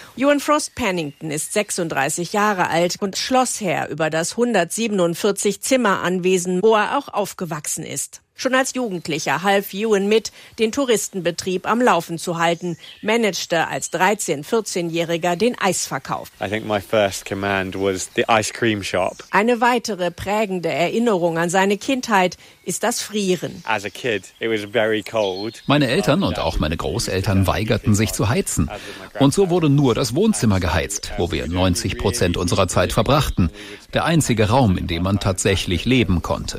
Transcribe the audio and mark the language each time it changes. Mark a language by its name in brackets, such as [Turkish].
[German] Ewan Frost Pennington ist 36 Jahre alt und Schlossherr über das 147 Zimmer Anwesen, wo er auch aufgewachsen ist. Schon als Jugendlicher half Ewan mit, den Touristenbetrieb am Laufen zu halten, managte als 13-14-Jähriger den Eisverkauf. [English] I think my first command was the ice cream shop. [German] Eine weitere prägende Erinnerung an seine Kindheit ist das Frieren. [English] As a kid, it was very cold. [German] Meine Eltern und auch meine Großeltern weigerten sich zu heizen. Und so wurde nur das Wohnzimmer geheizt, wo wir 90% unserer Zeit verbrachten. Der einzige Raum, in dem man tatsächlich leben konnte.